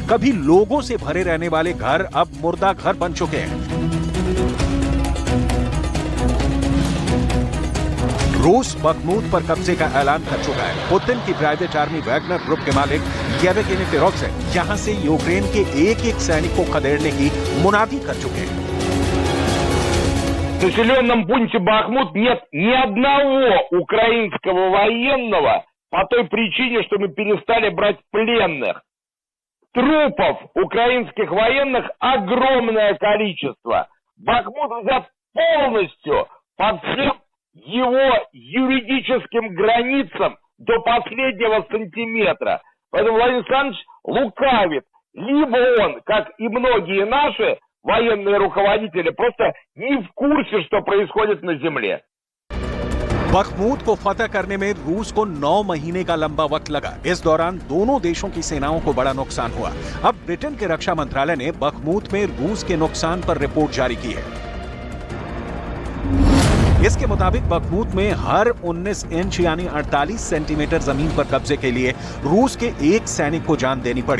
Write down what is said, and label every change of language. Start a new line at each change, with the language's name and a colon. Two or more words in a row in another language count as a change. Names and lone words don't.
Hindi: कभी लोगों से भरे रहने वाले घर अब मुर्दा घर बन चुके हैं। रूस बखमूत पर कब्जे का ऐलान कर चुका है। पुतिन की
English: private army
Hindi: वैगनर ग्रुप के मालिक येवगेनी प्रिगोजिन यहां से यूक्रेन के एक-एक सैनिक को खदेड़ने की मुनादी कर चुके हैं।
Russian: В населенном пункте Бахмут нет ни одного украинского военного по той причине, что мы перестали брать пленных. Трупов украинских военных огромное количество. Бахмут взят полностью под всем его юридическим границам до последнего сантиметра. Поэтому Владимир Александрович лукавит. Либо он, как и многие наши военные руководители, просто не в курсе, что происходит на земле.
Hindi: बखमूत को फतह करने में रूस को 9 महीने का लंबा वक्त लगा। इस दौरान दोनों देशों की सेनाओं को बड़ा नुकसान हुआ। अब ब्रिटेन के रक्षा मंत्रालय ने बखमूत में रूस के नुकसान पर रिपोर्ट जारी की है। इसके मुताबिक बखमूत में हर 19 इंच यानी 48 सेंटीमीटर जमीन पर कब्जे के लिए रूस के एक सैनिक को जान देनी पड़ी।